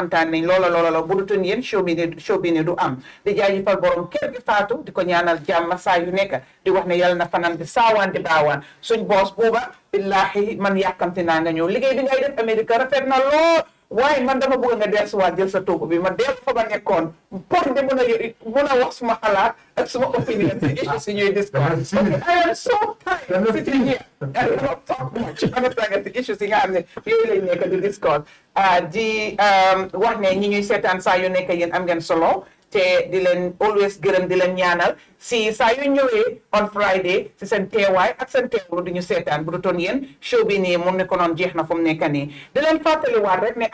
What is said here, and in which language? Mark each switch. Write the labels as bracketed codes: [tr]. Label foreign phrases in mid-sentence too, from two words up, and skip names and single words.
[wo] kontaan nañ loola bu dutoon yéen show bi ni du am di jaajëfal borom kër gi Fatou di ko ñaanal jàmm saa yu nekk di wax ne yàlla na fanaan bi saawaan di baawaan suñ boos buuba billahi man yàkkamti naa nga ñëw liggéey bi ngay def Amérique rafet na lool waaye man dama bëgg nga dellusiwaat jël sa toogu bi ma dellu fa ma nekkoon pour di mën a wax suma xalaat ak suma opinion si issues si ñuy discuss. [en] I am so tired sitting here and not talk much. [wo] Understand si issues yi nga xam ne yooyu lañ nekk di discuss di wax ne ñi ñuy seetaan saa yu nekk yéen am ngeen solo te di leen always gërëm di leen ñaanal si saa yu ñëwee [en] on Friday [wo] si seen teewaay ak seen teewlu di ñu seetaan bu dutoon yéen show bi nii mun ne ko noon jeex na fu mu nekk nii di leen fàttaliwaat rek ne